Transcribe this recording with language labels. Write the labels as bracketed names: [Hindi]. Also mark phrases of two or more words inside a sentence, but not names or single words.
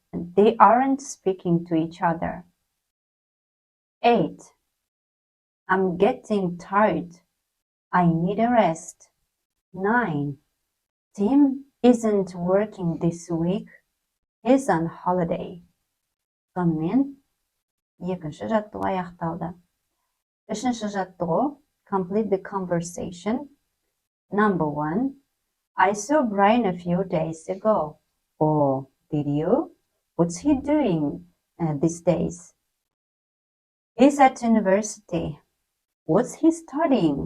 [English] They aren't speaking to each other. 8. I'm getting tired. I need a rest. 9. Tim isn't working this week. He's on holiday. [Kazakh] Сонымен екінші жаттығу аяқталды. [English] Үшінші жаттығу complete the conversation. Number 1. I saw Brian a few days ago. Oh, did you? What's he doing these days? He's at university. What's he studying?